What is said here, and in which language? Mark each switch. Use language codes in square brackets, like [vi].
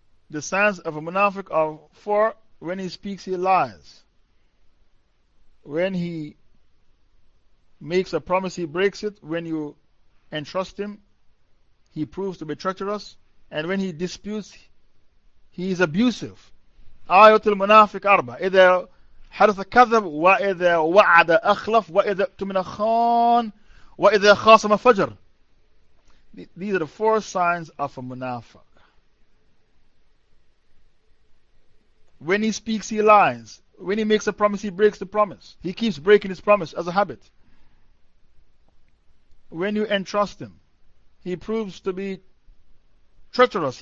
[en] The signs of a munafiq are 4. When he speaks, he lies. When he makes a promise, he breaks it. When you entrust him, he proves to be treacherous. And when he disputes, he is abusive. [ar] Ayatul Munafiq Arba. Either حرث كذب وإذا وعد أخلف وإذا تمن خان وإذا خاصم فجر. [en] These are the 4 signs of a munafiq. When he speaks, he lies. When he makes a promise, he breaks the promise. He keeps breaking his promise as a habit. When you entrust him, he proves to be treacherous.